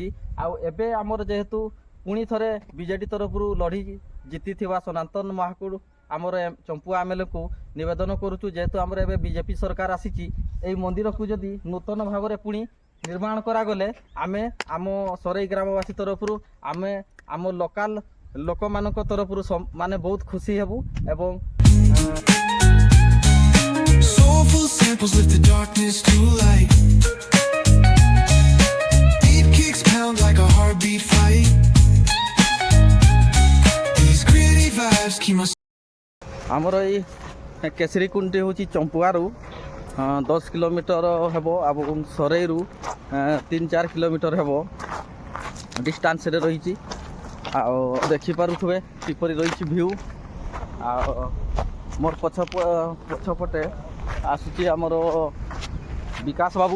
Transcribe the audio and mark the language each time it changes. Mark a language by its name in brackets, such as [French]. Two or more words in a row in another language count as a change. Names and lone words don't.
[Odia] ଆଉ ଏବେ ଆମର ଯେହେତୁ ପୁଣି ଥରେ ବିଜେଡି ତରଫରୁ ଲଢ଼ି ଜିତିଥିବା ସନାତନ ମହାକୁଡ଼ ଆମର ଚମ୍ପୁଆ MLAକୁ ନିବେଦନ କରୁଛୁ ଯେହେତୁ ଆମର ଏବେ ବିଜେପି ସରକାର ଆସିଛି ଏଇ ମନ୍ଦିରକୁ ଯଦି ନୂତନ ଭାବରେ ପୁଣି ନିର୍ମାଣ କରାଗଲେ ଆମେ ଆମ ସରେଇ ଗ୍ରାମବାସୀ ତରଫରୁ ଆମେ ଆମ ଲୋକାଲ ଲୋକମାନଙ୍କ ତରଫରୁ ମାନେ ବହୁତ ଖୁସି ହେବୁ। ଏବଂ [English] Soulful samples lift the darkness to light. Beat kicks pound like a heartbeat fight. These gritty vibes keep my [Odia] ଆମର ଏଇ କେଶରୀ କୁଣ୍ଡଟି ହେଉଛି ଚମ୍ପୁଆରୁ 10 କିଲୋମିଟର ହେବ ଏବଂ ସରେଇରୁ 3-4 କିଲୋମିଟର ହେବ ଡିଷ୍ଟାନ୍ସରେ ରହିଛି। ଆଉ ଦେଖିପାରୁଥିବେ କିପରି ରହିଛି ଭିଉ। ଆଉ ମୋର ପଛପଟେ ଆସୁଛି ଆମର ବିକାଶ ବାବୁ।